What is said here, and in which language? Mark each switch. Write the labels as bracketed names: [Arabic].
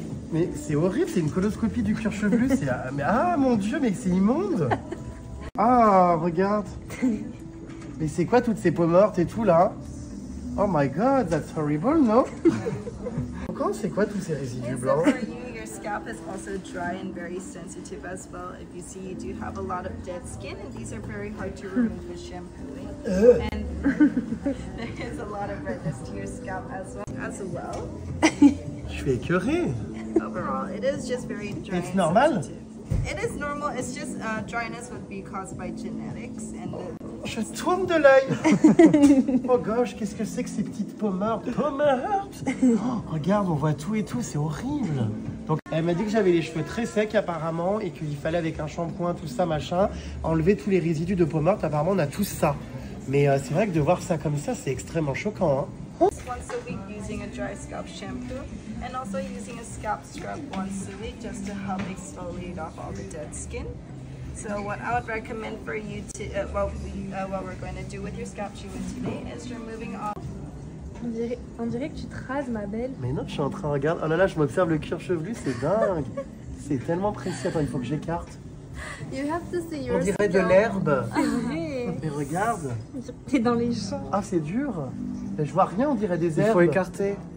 [French] Mais c'est horrible, c'est une coloscopie du cuir chevelu. Mais ah mon Dieu, mais c'est immonde. Ah, regarde. Mais c'est quoi toutes ces peaux mortes et tout là? [English] Oh my god, that's horrible, no? [French] C'est quoi tous ces résidus blancs? [English] Your scalp is also dry and very sensitive as well. If you see, you do have a lot of dead skin, and these are very hard to remove with shampooing. And there is a lot of redness to your scalp as well. [French] Je suis écœuré. [English] Overall, it is just very dry. It's normal? It is normal. It's just dryness would be caused by genetics and. [French] Je tourne de l'œil. [English] Oh gosh, [French] qu'est-ce que c'est que ces petites peaux mortes? Peaux mortes. Oh, regarde, on voit tout et tout, c'est horrible. Donc elle m'a dit que j'avais les cheveux très secs apparemment et qu'il fallait avec un shampoing, tout ça, machin, enlever tous les résidus de peau morte. Apparemment on a tous ça. Mais c'est vrai que de voir ça comme ça, c'est extrêmement choquant. Hein. [English] Once a week using a dry scalp shampoo and also using a scalp scrub once a week just to help exfoliate off all the dead skin. So what I would recommend for you to, what we're going to do with your scalp treatment today is removing all. [French] On dirait que tu te rases, ma belle. Mais non, je suis en train de regarder. Oh là là, je m'observe le cuir chevelu, c'est dingue. C'est tellement précis. Attends, il faut que j'écarte. [English] You have to see your [French] On dirait de l'herbe. C'est vrai. Mais regarde. T'es dans les champs. Ah, c'est dur. Mais je vois rien, on dirait des herbes. Il faut écarter